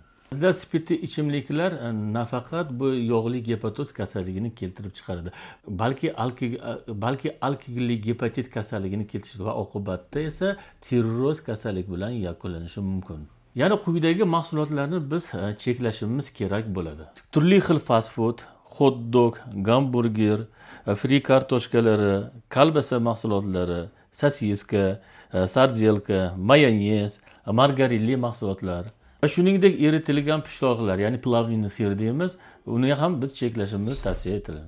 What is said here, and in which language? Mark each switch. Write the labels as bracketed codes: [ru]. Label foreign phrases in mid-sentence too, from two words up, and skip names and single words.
[uz] Bizda spirtli ichimliklar nafaqat bu yog'li gepatoz kasalligini keltirib chiqaradi, balki alkogolli gepatit kasalligini keltiradi va oqibatda esa sirroz kasallik bilan yakunlanishi mumkin. Ya'ni quyidagi mahsulotlarni biz cheklashimiz kerak bo'ladi. Turli xil [en] fast food, hot dog, [uz] gamburger, fri kartoshkalari, kolbasa mahsulotlari, sosiska, sardelka, mayonez, margarinli mahsulotlar va shuningdek eritilgan pishloqlar, ya'ni [ru] плавленный сыр [uz] deymiz, uni ham biz cheklashimiz tavsiya etiladi.